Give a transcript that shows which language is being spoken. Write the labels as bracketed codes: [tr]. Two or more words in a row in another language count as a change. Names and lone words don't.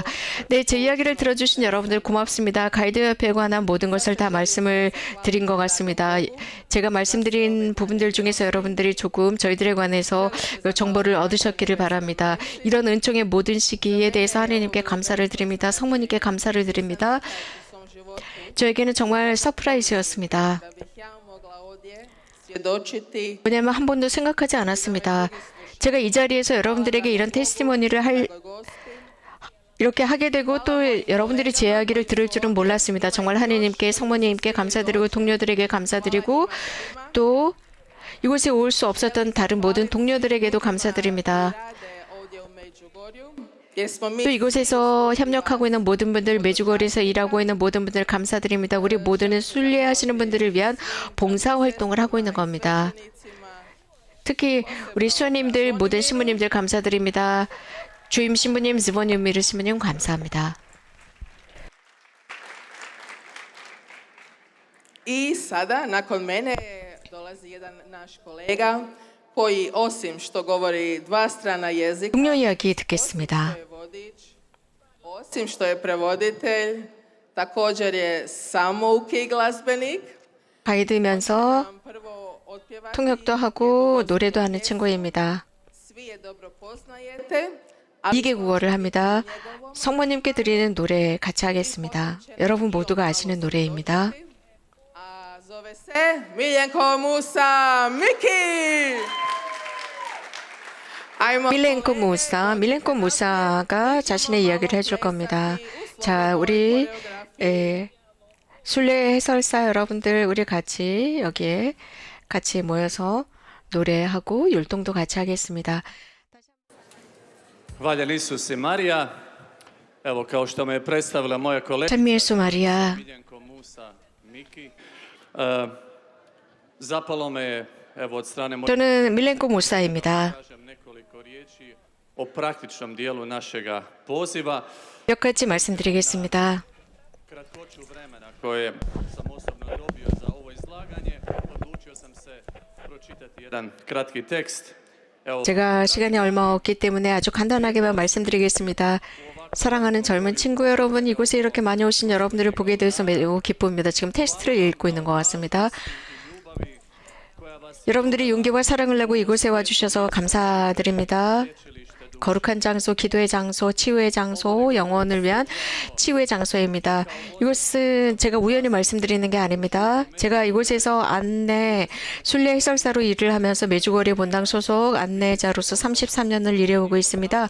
[ko] 네, 제 이야기를 들어주신 여러분들 고맙습니다. 가이드협회에 관한 모든 것을 다 말씀을 드린 것 같습니다. 제가 말씀드린 부분들 중에서 여러분들이 조금 저희들에 관해서 정보를 얻으셨기를 바랍니다. 이런 은총의 모든 시기에 대해서 하나님께 감사를 드립니다. 성모님께 감사를 드립니다. 저에게는 정말 서프라이즈였습니다. [hr] da bih ja mogla ovdje svjedočiti [ko] 왜냐하면 한 번도 생각하지 않았습니다. 제가 이 자리에서 여러분들에게 이런 테스티모니를 [hr] Gospi. [ko] 이렇게 하게 되고 또 여러분들이 제 이야기를 들을 줄은 몰랐습니다. 정말 하나님께 성모님께 감사드리고 동료들에게 감사드리고 또 이곳에 올 수 없었던 다른 모든 동료들에게도 감사드립니다. [hr] Rade ovdje u Međugorju, gdje smo [ko] 또 [hr] mi [ko] 이곳에서 협력하고 있는 모든 분들, 메주거리에서 일하고 있는 모든 분들 감사드립니다. 우리 모두는 순례하시는 분들을 위한 봉사 활동을 하고 있는 겁니다. [hr] učenicima, [ko] 특히 우리 수녀님들, 모든 신부님들 감사드립니다. 주임 신부님, 즈보님, 미르 신부님 감사합니다. [hr] I sada, nakon mene, dolazi jedan naš kolega koji osim što govori dva strana jezika, [ko] 동료 이야기 듣겠습니다. [hr] što je vodič, osim što je prevoditelj, također je samouki glazbenik. [ko] 가이드면서 [hr] Nam prvo otpjevati [ko] 통역도 하고 노래도 하는 친구입니다. [hr] svi je dobro poznajete. [ko] 미개 국어를 합니다. 성모님께 드리는 노래 같이 하겠습니다. 여러분 모두가 아시는 노래입니다. [hr] A zove se Miljenko Musa Miki. Ajmo [ko] 밀렌코 무사가 자신의 이야기를 해줄 겁니다. 자, 우리 순례 해설사 여러분들 우리 같이 여기에 같이 모여서 노래하고 율동도 같이 하겠습니다. [hr] Valjan Isus i Marija, evo kao što me je predstavila moja kolegica [ko] 찬미 예수 마리아, [hr] Miljenko Musa Miki, zapalo me je evo od strane moje [ko] 저는 밀렌코 무사입니다. [hr] kažem nekoliko riječi o praktičnom dijelu našega poziva. [ko] 몇 가지 말씀드리겠습니다. [hr] Kratkoću vremena koje sam osobno dobio za ovo izlaganje, odlučio sam se pročitati jedan kratki tekst. Evo, [ko] 제가 시간이 얼마 없기 때문에 아주 간단하게만 말씀드리겠습니다. 사랑하는 젊은 친구 여러분, 이곳에 이렇게 많이 오신 여러분들을 보게 돼서 매우 기쁩니다. 지금 테스트를 읽고 있는 것 같습니다. [hr] ljubavi koja vas [ko] 여러분들이 용기와 사랑을 내고 이곳에 와주셔서 감사드립니다. [hr] lječilište [ko] 거룩한 장소, 기도의 장소, 치유의 장소, 영혼을 위한 치유의 장소입니다. 이곳은 제가 우연히 말씀드리는 게 아닙니다. 제가 이곳에서 안내 순례 해설사로 일을 하면서 메주거리 본당 소속 안내자로서 33년을 일해오고 있습니다.